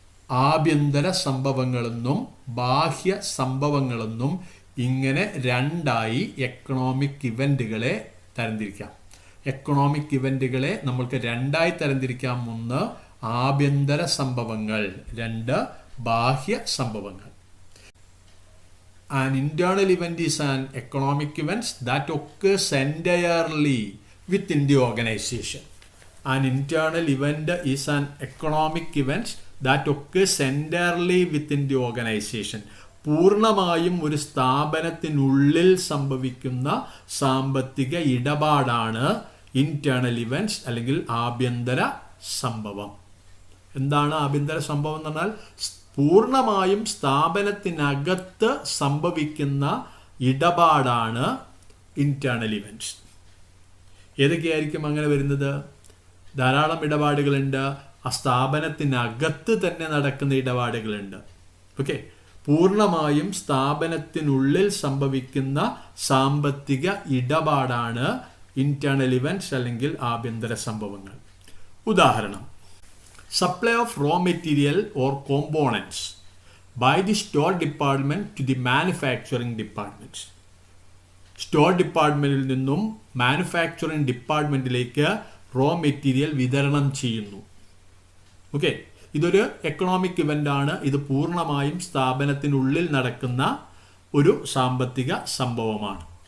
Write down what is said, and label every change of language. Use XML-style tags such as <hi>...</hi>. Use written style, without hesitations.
<ml>ആഭ്യന്തര സംഭവങ്ങളെന്നും ബാഹ്യ സംഭവങ്ങളെന്നും ഇങ്ങനെ രണ്ടായി എക്കണോമിക് ഇവന്റുകളെ തരംതിരിക്കാം. എക്കണോമിക് ഇവന്റുകളെ നമ്മൾക്ക് രണ്ടായി തരംതിരിക്കാം. ഒന്ന് ആഭ്യന്തര സംഭവങ്ങൾ, രണ്ട് ബാഹ്യ സംഭവങ്ങൾ.</ml> <en>An internal event is an economic event that occurs entirely within the organization. An internal event is an economic event that occurs entirely within the organization.</en> <ml>പൂർണ്ണമായും ഒരു സ്ഥാപനത്തിനുള്ളിൽ സംഭവിക്കുന്ന സാമ്പത്തിക ഇടപാടാണ് ഇന്റേണൽ ഇവന്റ്സ് അല്ലെങ്കിൽ ആഭ്യന്തര സംഭവം. എന്താണ് ആഭ്യന്തര സംഭവം എന്ന് പറഞ്ഞാൽ? പൂർണ്ണമായും സ്ഥാപനത്തിനകത്ത് സംഭവിക്കുന്ന ഇടപാടാണ് ഇന്റേണൽ ഇവന്റ്സ്. ഏതൊക്കെയായിരിക്കും അങ്ങനെ വരുന്നത്? ധാരാളം ഇടപാടുകളുണ്ട്. ആ സ്ഥാപനത്തിനകത്ത് തന്നെ നടക്കുന്ന ഇടപാടുകളുണ്ട്. ഓക്കെ, പൂർണ്ണമായും സ്ഥാപനത്തിനുള്ളിൽ സംഭവിക്കുന്ന സാമ്പത്തിക ഇടപാടാണ് ഇന്റേണൽ ഇവന്റ്സ് അല്ലെങ്കിൽ ആഭ്യന്തര സംഭവങ്ങൾ. ഉദാഹരണം:</ml> <en>supply of raw material or components by the store department to the manufacturing department.</en> <ml>Store ഡിപ്പാർട്ട്മെന്റിൽ നിന്നും മാനുഫാക്ചറിംഗ് ഡിപ്പാർട്ട്മെന്റിലേക്ക് റോ മെറ്റീരിയൽ വിതരണം ചെയ്യുന്നു. ഓക്കെ, ഇതൊരു എക്കണോമിക് ഇവന്റ് ആണ്. ഇത് പൂർണ്ണമായും സ്ഥാപനത്തിനുള്ളിൽ നടക്കുന്ന ഒരു സാമ്പത്തിക സംഭവമാണ്.</ml>